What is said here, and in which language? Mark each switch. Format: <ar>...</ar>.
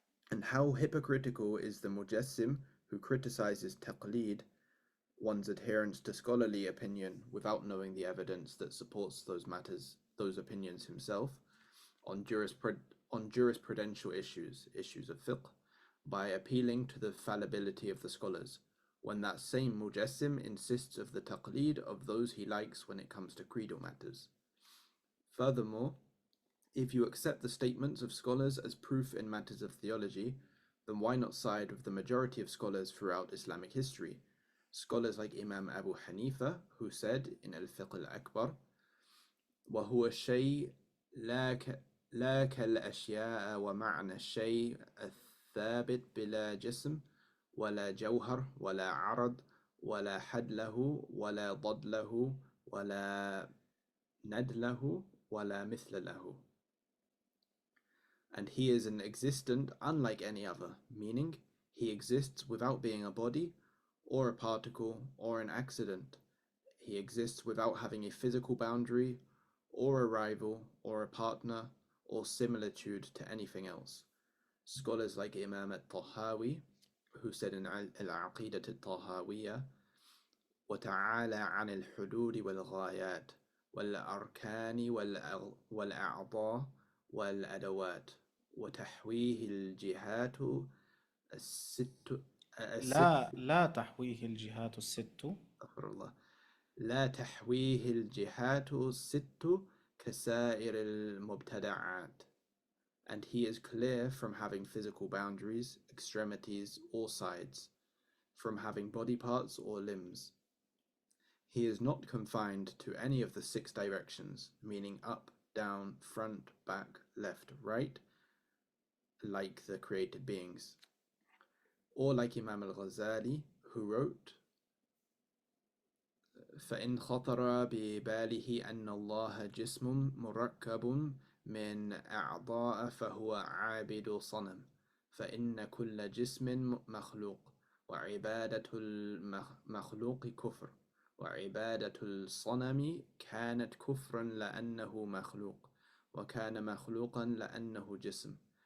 <en>And how hypocritical is the mujassim who criticizes taqleed, one's adherence to scholarly opinion without knowing the evidence that supports those opinions himself, on jurisprudential issues of fiqh, by appealing to the fallibility of the scholars, when that same mujassim insists of the taqleed of those he likes when it comes to creedal matters. Furthermore, if you accept the statements of scholars as proof in matters of theology, then why not side with the majority of scholars throughout Islamic history? Scholars like Imam Abu Hanifa, who said in al-Fiqh al-Akbar,</en> <ar>وَهُوَ الشَّيْء لا كالأشياء ومعنى الشيء الثابت بلا جسم ولا جوهر ولا عرض ولا حد له ولا ضد له ولا ند له ولا مثل له.</ar> <en>And he is an existent unlike any other, meaning he exists without being a body or a particle or an accident. He exists without having a physical boundary or a rival or a partner or similitude to anything else. Scholars like Imam al-Tahawi, who said in al-Aqidah al-Tahawiyya,</en> <ar>وَتَعَالَى عَنِ الْحُدُودِ وَالْغَايَاتِ وَالْأَرْكَانِ وَالْأَعْضَاءِ وَالْأَدَوَاتِ وتحويه الجهات الست لا تحويه الجهات الست. أستغفر الله. لا تحويه الجهات الست كسائر المبتدعات.</ar> <en>And he is clear from having physical boundaries, extremities, or sides, from having body parts or limbs. He is not confined to any of the 6 directions, meaning up, down, front, back, left, right, like the created beings. Or like Imam al-Ghazali, who wrote,</en> <ar>فإن خطر بباله أن الله جسم مركب من أعضاء فهو عابد صنم فإن كل جسم مخلوق وعبادة المخلوق كفر وعبادة الصنم كانت كفرا لأنه مخلوق وكان مخلوقا لأنه جسم</ar>